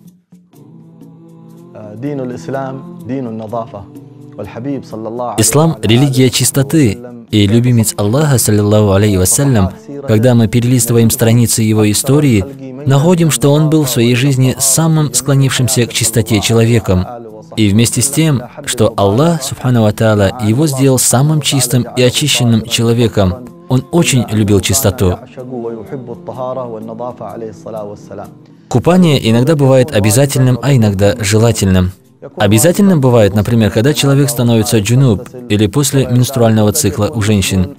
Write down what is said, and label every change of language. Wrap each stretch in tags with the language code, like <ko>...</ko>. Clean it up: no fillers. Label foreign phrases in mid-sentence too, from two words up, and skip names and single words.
<ru>Ислам – религия чистоты, и любимец Аллаха,</ru> <ar>صلى الله عليه وسلم,</ar> <ru>когда мы перелистываем страницы его истории, находим, что он был в своей жизни самым склонившимся к чистоте человеком. И вместе с тем, что Аллах,</ru> <ar>سبحانه وتعالى,</ar> <ru>его сделал самым чистым и очищенным человеком, он очень любил чистоту. Купание иногда бывает обязательным, а иногда желательным. Обязательным бывает, например, когда человек становится джунуб или после менструального цикла у женщин.</ru>